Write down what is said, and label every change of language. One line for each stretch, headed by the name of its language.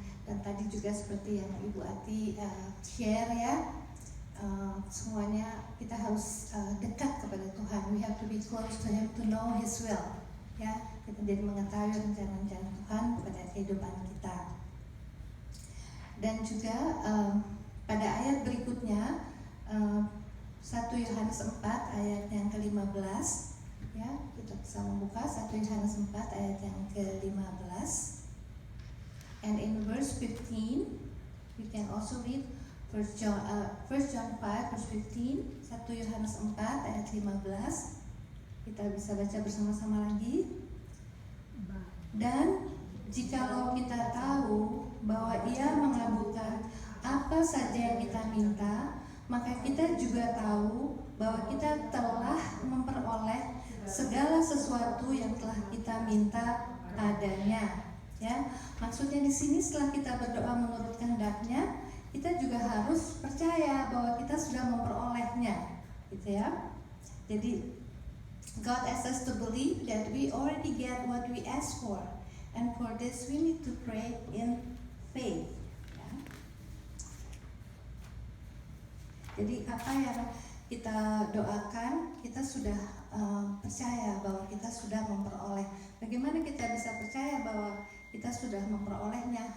Indonesian: Dan tadi juga seperti yang Ibu Ati share ya, semuanya kita harus dekat kepada Tuhan.
English: We have to be close to Him to know His will.
Indonesian: Ya, kita jadi mengetahui rencana-rencana Tuhan pada kehidupan kita. Dan juga pada ayat berikutnya 1 Yohanes 4 ayat yang ke-15, ya, kita bisa membuka 1 Yohanes 4 ayat yang ke-15.
English: And in verse 15 we can also read 1 John 5 verse 15,
Indonesian: 1 Yohanes 4 ayat 15. Kita bisa baca bersama-sama lagi. Dan jikalau kita tahu bahwa Ia mengabulkan apa saja yang kita minta, maka kita juga tahu bahwa kita telah memperoleh segala sesuatu yang telah kita minta padanya. Ya, maksudnya di sini setelah kita berdoa menurut kehendaknya, kita juga harus percaya bahwa kita sudah memperolehnya, gitu ya.
English: Jadi God asks us to believe that we already get what we ask for, and for this we need to pray in faith.
Indonesian: Ya. Jadi apa yang kita doakan, kita sudah percaya bahwa kita sudah memperoleh. Bagaimana kita bisa percaya bahwa kita sudah memperolehnya?